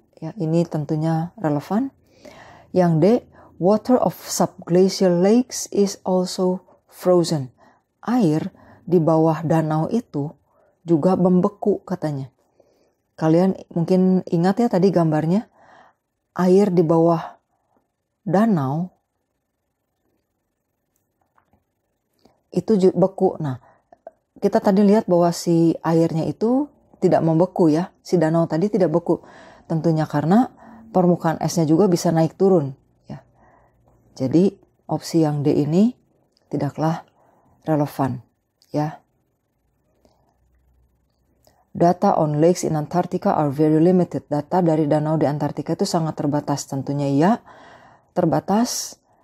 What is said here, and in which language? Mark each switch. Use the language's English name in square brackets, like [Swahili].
[Indonesian] Ya, ini tentunya relevan. Yang D, [English] water of subglacial lakes is also frozen. [Indonesian] Air di bawah danau itu juga membeku katanya. Kalian mungkin ingat ya tadi gambarnya, air di bawah danau itu beku. Nah, kita tadi lihat bahwa si airnya itu tidak membeku ya, si danau tadi tidak beku. Tentunya karena permukaan esnya juga bisa naik turun ya. Jadi opsi yang D ini tidaklah relevan ya. [English] Data on lakes in Antarctica are very limited. [Indonesian] Data dari danau di Antartika itu sangat terbatas. Tentunya iya, terbatas.